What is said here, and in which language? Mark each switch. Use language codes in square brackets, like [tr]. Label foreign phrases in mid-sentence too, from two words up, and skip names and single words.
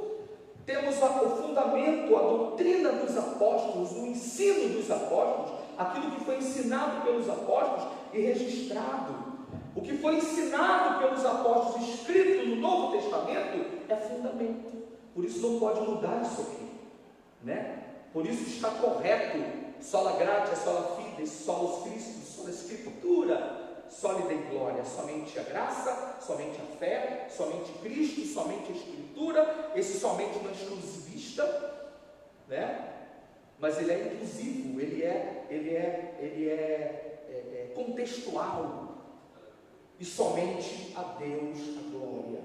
[pt] Temos o fundamento, a doutrina dos apóstolos, o ensino dos apóstolos, aquilo que foi ensinado pelos apóstolos e registrado. O que foi ensinado pelos apóstolos, escrito no Novo Testamento, é fundamento. Por isso não pode mudar isso aqui, né? Por isso está correto, [la] sola gratia, sola fide, solus Christus, sola Escritura, sola Dei glória, [pt] somente a graça, somente a fé, somente Cristo, somente a Escritura. Esse somente não é exclusivista, né? Mas ele é inclusivo, ele é contextual. E somente a Deus a glória.